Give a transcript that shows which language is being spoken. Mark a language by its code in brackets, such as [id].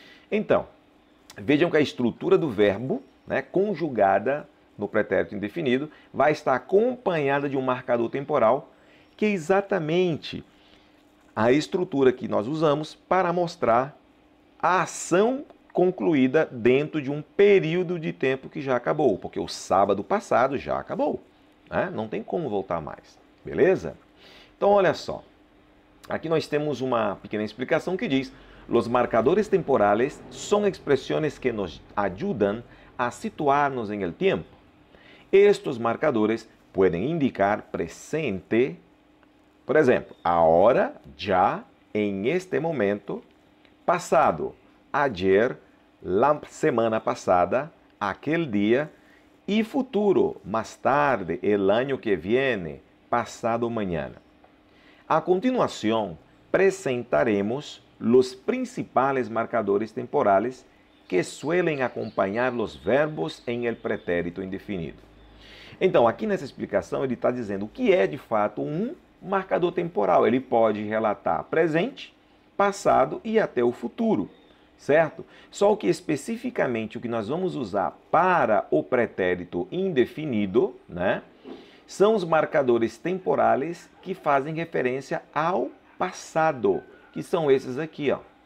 [pt] Então, vejam que a estrutura do verbo, né, conjugada no pretérito indefinido, vai estar acompanhada de um marcador temporal, que é exatamente a estrutura que nós usamos para mostrar a ação concluída dentro de um período de tempo que já acabou, porque o sábado passado já acabou, né? Não tem como voltar mais, beleza? Então, olha só, aqui nós temos uma pequena explicação que diz: [es] los marcadores temporales son expresiones que nos ayudan a situarnos en el tiempo. Estos marcadores pueden indicar presente, [pt] por exemplo, [es] ahora, ya, en este momento, [pt] passado, [es] ayer, la semana pasada, aquel día, y futuro, más tarde, el año que viene, pasado mañana. A continuación, presentaremos los principales marcadores temporales que suelen acompañar los verbos en el pretérito indefinido. [pt] Então, aqui nessa explicação, ele está dizendo o que é de fato um marcador temporal. Ele pode relatar presente, passado e até o futuro, certo? Só que especificamente o que nós vamos usar para o pretérito indefinido, né, são os marcadores temporales que fazem referência ao passado, que são esses aqui, ó.